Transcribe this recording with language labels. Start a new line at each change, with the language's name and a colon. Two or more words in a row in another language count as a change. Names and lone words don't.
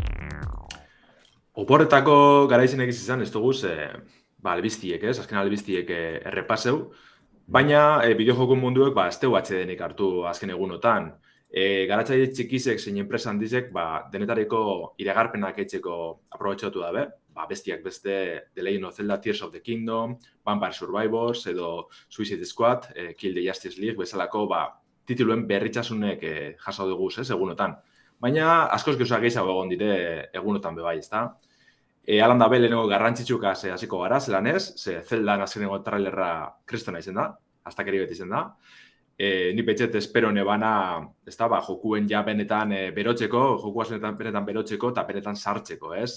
Basque: Oporretako garaizenek izan ez duguz, albiztiek, azken albiztiek errepaseu, baina bideojokun munduek ez tegu atxedenik hartu azken egunotan. Garatzaile txikizek zein enpresa handizek denetariko iragarpenak etxeko aprobetxatu dabe, bestiak beste The Legend of Zelda Tears of the Kingdom, Vampire Survivors edo Suicide Squad, Kill the Justice League, bezalako tituluen berritxasunek jaso duguz, egunotan. Baina askoz gehiago egon dire egunotan bebai, ezta? Alan da lehenengo garrantzitsuka hasiko gara, zelan ez, Zeldan azkenengo trailerra kristona izen da, astakeri beti izen da. Ni petxet espero nebana, ez da, jokuen ja benetan berotzeko, jokuaz benetan berotzeko eta benetan sartzeko, ez?